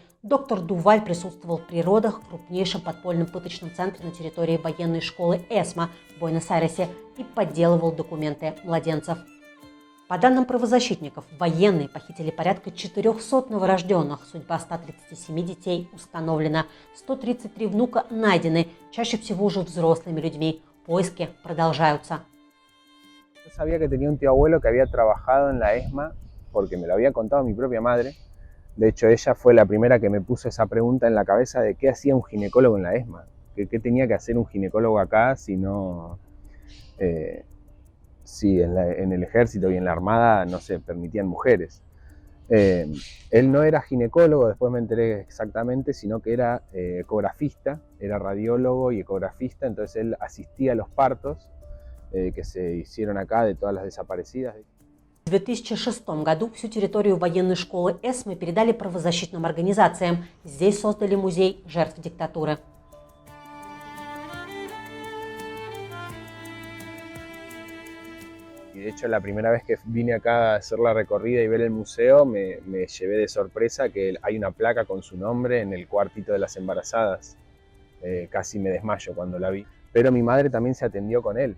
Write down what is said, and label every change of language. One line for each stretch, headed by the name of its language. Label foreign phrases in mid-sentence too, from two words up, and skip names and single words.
Russian: Доктор Дуваль присутствовал при родах в крупнейшем подпольном пыточном центре на территории военной школы ЭСМА в Буэнос-Айресе и подделывал документы младенцев. По данным правозащитников, военные похитили порядка 400 новорожденных. Судьба 137 детей установлена. 133 внука найдены, чаще всего уже взрослыми людьми. Поиски продолжаются.
Spanish: Yo sabía que tenía un tío abuelo que había trabajado en la ESMA porque me lo había contado mi propia madre. De hecho, ella fue la primera que me puso esa pregunta en la cabeza de qué hacía un ginecólogo en la ESMA. ¿Qué tenía que hacer un ginecólogo acá si no... si en el ejército y en la armada no se permitían mujeres? Él no era ginecólogo, después me enteré exactamente, sino que era ecografista, era radiólogo y ecografista, entonces él asistía a los partos que se hicieron acá de todas las desaparecidas.
Russian: В 2006 году всю территорию военной школы ЭСМы передали правозащитным организациям. Здесь создали музей жертв диктатуры.
Spanish: Y de hecho, la primera vez que vine acá a hacer la recorrida y ver el museo, me llevé de sorpresa que hay una placa con su nombre en el cuartito de las embarazadas. Casi me desmayo cuando la vi. Pero mi madre también se atendió con él.